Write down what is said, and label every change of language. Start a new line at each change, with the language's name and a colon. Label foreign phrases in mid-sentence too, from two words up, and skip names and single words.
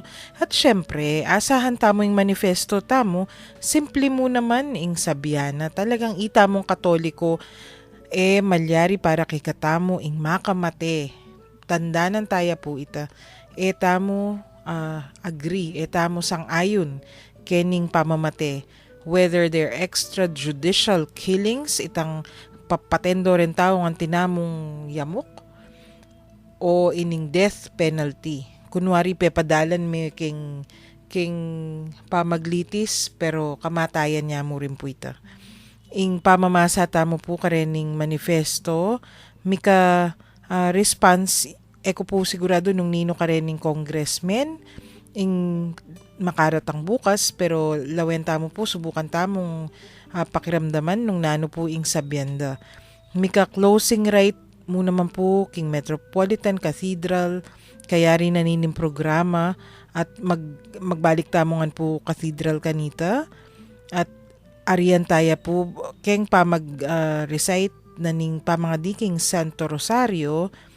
Pampanga: At syempre, asahan tamo yung manifesto tamo, simple mo naman ing sabihan na talagang itamong Katoliko malyari para kay katamo ing makamate. Tandanan taya po ita. Tamo agree, tamo sang-ayon kening pamamate.
English: Whether they're extrajudicial killings,
Pampanga: itang papatendo rin tao ang tinamong yamok, o ining death penalty. Kunwari pepadalan may king pamaglitis pero kamatayan niya mo rin po ita. Ing pamamasa tamo po karening manifesto, mika response, eko po sigurado nung nino karening congressman, ing makaratang bukas, pero lawen tamo po, subukan tamong pakiramdaman nung nano po ing sabyenda. Mika
English: closing right
Pampanga: mo naman po king Metropolitan Cathedral, kaya rin nanining programa, at magbalik tamongan po cathedral kanita, at arian taya po keng pa mag-recite naning pamangadiking Santo Rosario.